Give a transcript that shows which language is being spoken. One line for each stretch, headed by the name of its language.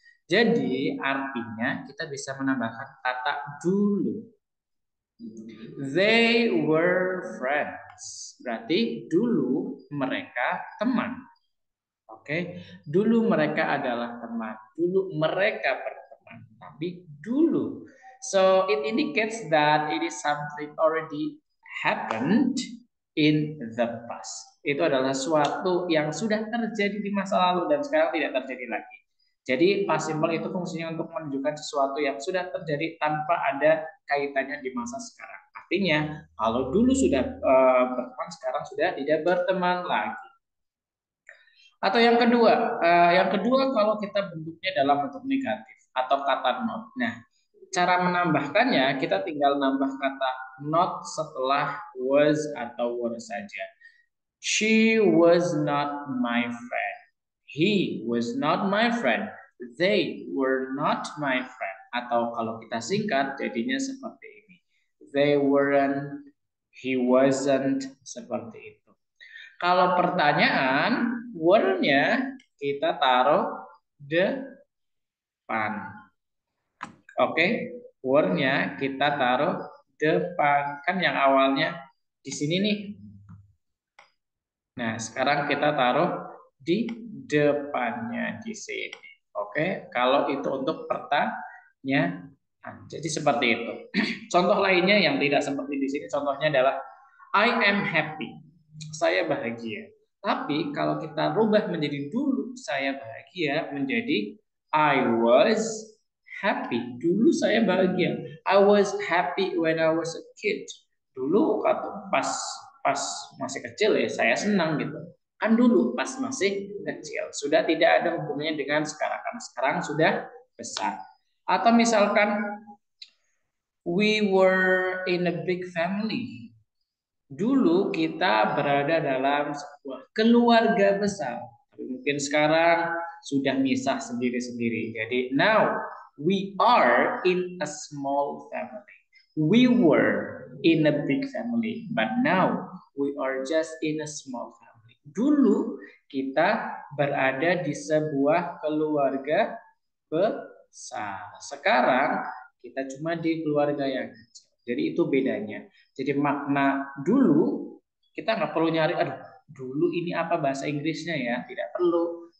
Indonesian: Jadi artinya kita bisa menambahkan kata dulu.
English: They were friends.
Indonesian: Berarti dulu mereka teman. Oke, dulu mereka adalah teman. Dulu mereka berteman. Tapi dulu.
English: So it indicates that it is something already happened in the past.
Indonesian: Itu adalah suatu yang sudah terjadi di masa lalu dan sekarang tidak terjadi lagi. Jadi past simple itu fungsinya untuk menunjukkan sesuatu yang sudah terjadi tanpa ada kaitannya di masa sekarang. Artinya kalau dulu sudah berteman, sekarang sudah tidak berteman lagi. Atau yang kedua kalau kita bentuknya dalam bentuk negatif atau kata not. Nah, cara menambahkannya kita tinggal nambah kata not setelah was atau were saja.
English: She was not my friend. He was not my friend. They were not my friend.
Indonesian: Atau kalau kita singkat jadinya seperti ini.
English: They weren't, he wasn't,
Indonesian: seperti itu. Kalau pertanyaan, were-nya kita taruh depan. Oke, were-nya kita taruh depan. Kan yang awalnya di sini nih. Nah, sekarang kita taruh di depannya di sini. Oke, kalau itu untuk pertanyaan. Jadi seperti itu. Contoh lainnya yang tidak seperti di sini, contohnya adalah
English: I am happy.
Indonesian: Saya bahagia. Tapi kalau kita rubah menjadi dulu saya bahagia menjadi
English: I was happy.
Indonesian: Dulu saya bahagia.
English: I was happy when I was a kid.
Indonesian: Dulu pas pas masih kecil ya saya senang gitu. Kan dulu pas masih kecil. Sudah tidak ada hubungannya dengan sekarang. Karena sekarang sudah besar. Atau misalkan
English: we were in a big family.
Indonesian: Dulu kita berada dalam sebuah keluarga besar. Tapi mungkin sekarang sudah misah sendiri-sendiri. Jadi
English: now we are in a small family. We were in a big family, but now we are just in a small family.
Indonesian: Dulu kita berada di sebuah keluarga besar. Sekarang kita cuma di keluarga yang kecil. Jadi itu bedanya. Jadi makna dulu kita nggak perlu nyari, aduh dulu ini apa bahasa Inggrisnya ya, tidak perlu.